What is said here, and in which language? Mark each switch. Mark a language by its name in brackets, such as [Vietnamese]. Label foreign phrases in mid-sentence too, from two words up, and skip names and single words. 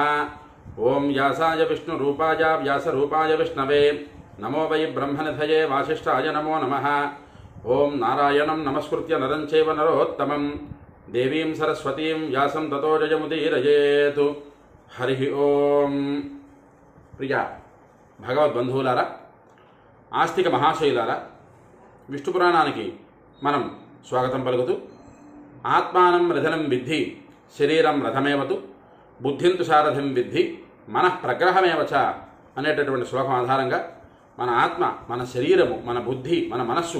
[Sanskrit] ओं व्यासाय विष्णुरूपाय व्यासरूपाय विष्णवे नमो वै ब्रह्मनिधये वासिष्ठाय नमो नमः। ओं नारायणं नमस्कृत्य नरं चैव नरोत्तमं देवीं सरस्वतीं व्यासं ततो जयमुदीरयेत्। हरि ओम। [Telugu] प्रिय भगवद्बंधुవులారా, ఆస్తిక మహాశయులారా, విష్ణు పురాణానికి మనం స్వాగతం పలుకుతూ [Sanskrit] ఆత్మానం రథనం విద్ధి శరీరం రథమేవతు బుద్ధింతు సారథిం విద్ధి మనః ప్రగ్రహమేవచ [Telugu] అనేటటువంటి శ్లోకం ఆధారంగా మన ఆత్మ, మన శరీరము, మన బుద్ధి, మన మనస్సు